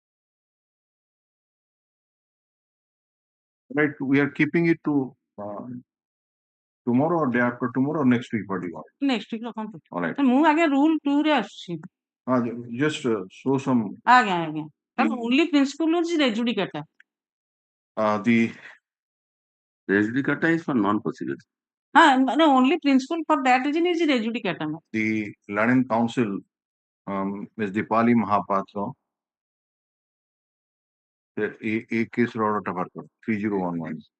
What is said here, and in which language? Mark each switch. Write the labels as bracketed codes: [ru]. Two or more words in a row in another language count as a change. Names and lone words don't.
[en] Right, we are keeping it to tomorrow or day after tomorrow or next week? What do you want? next week ରଖନ୍ତୁ All right. [or] ମୁଁ ଆଜ୍ଞା rule 2 ରେ ଆସୁଛି [en] Just show some. [or] ଆଜ୍ଞା ଆଜ୍ଞା ତାର [en] only principle is rejudicata The Rejudicata is for non-procedural. [or] ମାନେ [en] only principle for that reason is rejudicata the learned counsel, Ms. Dipali Mahapatra, a case order to 3011.